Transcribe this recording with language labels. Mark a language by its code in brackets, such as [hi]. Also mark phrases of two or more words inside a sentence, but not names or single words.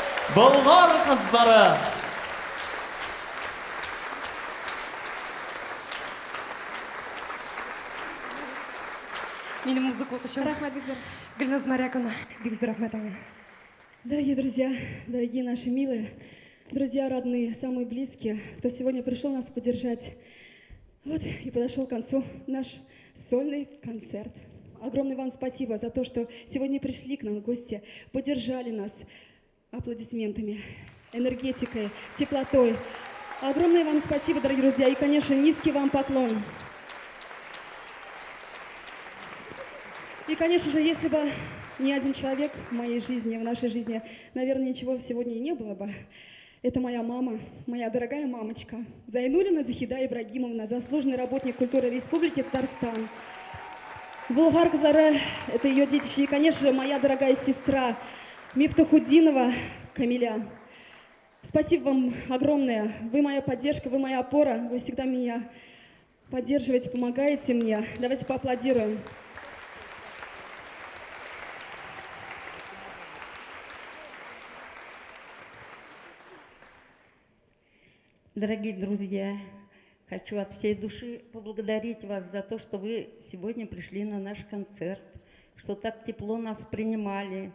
[tt] Болгар кызлары. Минем музыка укучым. Рахмат, бик зур. Гүлназ Маряковна, бик зур рахмат аңа. [ru] Дорогие друзья, дорогие наши милые, друзья родные, самые близкие, кто сегодня пришел нас поддержать. Вот и подошел к концу наш сольный концерт. Огромное вам спасибо за то, что сегодня пришли к нам в гости, поддержали нас аплодисментами, энергетикой, теплотой. Огромное вам спасибо, дорогие друзья, и, конечно, низкий вам поклон. И, конечно же, если бы ни один человек в моей жизни, в нашей жизни, наверное, ничего сегодня и не было бы. Это моя мама, моя дорогая мамочка, Зайнуллина Захида Ибрагимовна, заслуженный работник культуры Республики Татарстан. Болгар кызлары – это ее детище. И, конечно же, моя дорогая сестра Мифтахуддинова Камиля. Спасибо вам огромное. Вы моя поддержка, вы моя опора. Вы всегда меня поддерживаете, помогаете мне. Давайте поаплодируем. Дорогие друзья, хочу от всей души поблагодарить вас за то, что вы сегодня пришли на наш концерт, что так тепло нас принимали.